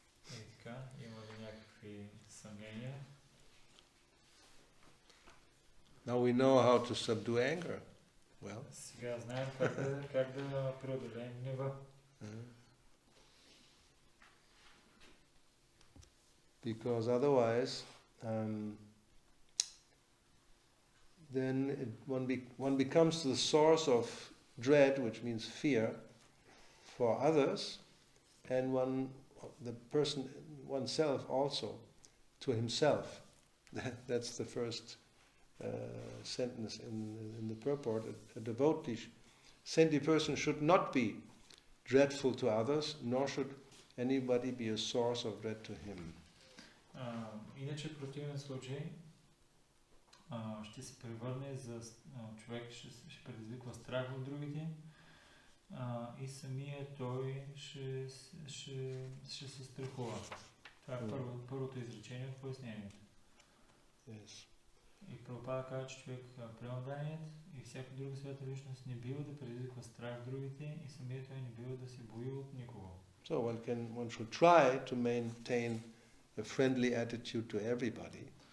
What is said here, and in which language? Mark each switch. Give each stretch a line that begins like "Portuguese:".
Bulgarian: И така, има ли някакви съмнения?
English: Now we know how to subdue anger. Well.
Bulgarian: Сега знаем как да преодолеем гнева.
English: Because otherwise, then one becomes the source of dread, which means fear, for others, and the person, oneself also, to himself. That's the first sentence in the purport. A devotee, saintly person should not be dreadful to others, nor should anybody be a source of dread to him.
Bulgarian: Иначе в противен случай ще се превърне за човек, ще предизвиква страх в другите и самия той ще се страхува. Това е първото изречение в пояснението.
English: Yes.
Bulgarian: И Прабхупада казва, че човек преоданият и всяка друга свята личност не бива да предизвиква страх в другите и самия той не бива да се бои от никого.
English: So one should try to maintain a friendly attitude to everybody.